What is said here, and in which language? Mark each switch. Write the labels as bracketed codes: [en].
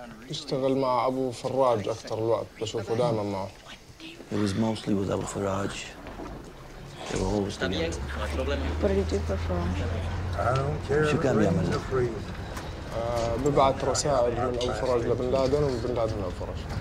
[ar] اشتغل مع أبو فراج أكثر الوقت بشوفه دائما معه. [en] It was mostly with Abu Faraj. They were always together. What did he do for Faraj? [ar] شو كان بيعمل؟ ببعث رسائل من أبو فراج لبن لادن ومن بن لادن لأبو فراج.